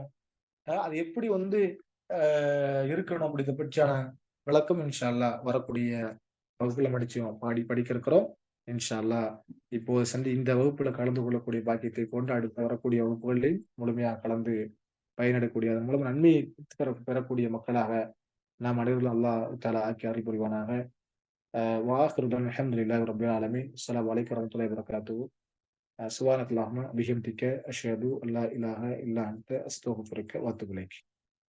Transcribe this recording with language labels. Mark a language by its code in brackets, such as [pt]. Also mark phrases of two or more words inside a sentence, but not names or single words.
[ta] அது எப்படி வந்து அ இருக்கணும் அப்படிங்கிறத பற்றியான விளக்கம் [ar] إن شاء الله [ta] வரக்கூடிய வகுப்புல படிக்க இருக்கிறோம். [ar] إن شاء الله [ta] இப்போ இந்த வகுப்புல கலந்து கொள்ளக்கூடிய பாக்கியத்தை கொண்டு அடுத்து வரக்கூடிய வகுப்புகளில் முழுமையா கலந்து பயனடையக்கூடிய அதன் மூலம் நன்மையை பெறக்கூடிய மக்களாக நாம் அனைவரும் [ar] الله تعالى [ta] ஆக்கி அருள் புரிவானாக. [ar] وآخر دعوانا الحمد لله رب العالمين السلام عليكم ورحمة الله وبركاته سبحانك اللهم بحمدك أشهد أن لا إله إلا أنت أستغفرك وأتوب إليك